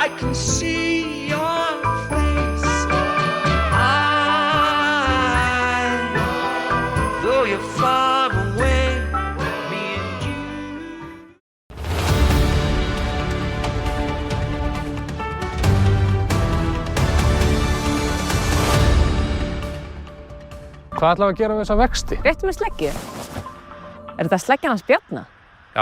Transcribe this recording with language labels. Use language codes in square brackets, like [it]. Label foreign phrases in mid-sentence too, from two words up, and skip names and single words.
[en] can see your face. Though you're far away, me and you. [is] Hvað ætlaðu að gera við þessa vexti? Réttu með sleggju. Er þetta sleggjan hans Bjarna? Já.